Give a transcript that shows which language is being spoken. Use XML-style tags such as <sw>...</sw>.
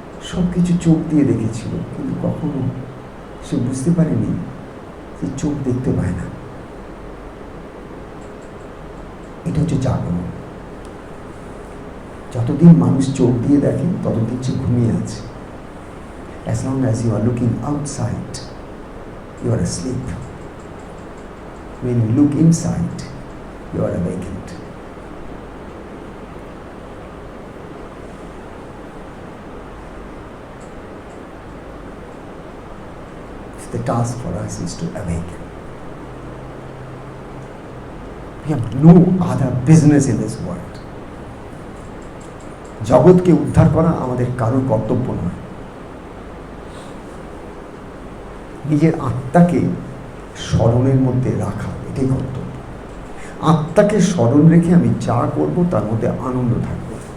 <bn>সব কিছু চোখ দিয়ে দেখেছিল, কিন্তু কখনো সে বুঝতে পারেনি যে চোখ দেখতে পায় না। এটা হচ্ছে জাগরণ। যতদিন মানুষ চোখ দিয়ে দেখে ততদিন সে ঘুমিয়ে আছে।</bn> <en>As long as you are looking outside, you are asleep. When you look inside, you are awakened. The task for us is to awaken. We have no other business in this world.</en> <bn>জগৎকে উদ্ধার করা আমাদের কারোর কর্তব্য নয়। নিজের আত্মাকে স্মরণের মধ্যে রাখা, এটাই কর্তব্য। আত্মাকে স্মরণ রেখে আমি যা করব তার মধ্যে আনন্দ থাকবে।</bn>